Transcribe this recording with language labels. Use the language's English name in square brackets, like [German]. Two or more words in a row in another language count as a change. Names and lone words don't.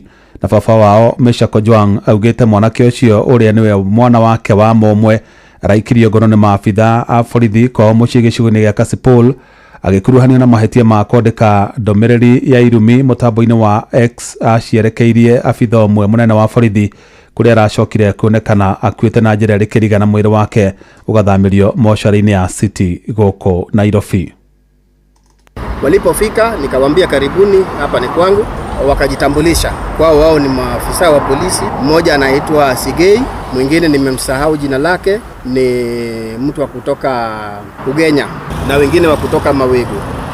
[Kikuyu] Na baba wao Meshak Ojwang augĩte mwanake ũcio ũrĩa nĩwe mwana wake wa mũmwe araikirio ngono nĩ maabitha a borithi kwao mũciĩ gĩcigo-inĩ gĩa Kasipul agĩkuruhanio na mahĩtia ma kwandĩka ndũmĩrĩri ya irumi mũtambo-inĩ wa X acierekeirie abitha ũmwe mũnene wa borithi kũrĩa aracokire kuonekana akuĩte na njĩra ĩrĩ na mwĩrĩ wake ũgathamĩrio mocarĩ-inĩ ya City gũkũ Nairobi. [Swahili] Walipofika nikamwambia karibuni, hapa ni kwangu. Wakajitambulisha kwao, wao ni maafisa wa polisi. Mmoja anaitwa Sigei, mwingine nimemsahau jina lake, ni mtu wa kutoka Ugenya na wengine wa kutoka Mawegu.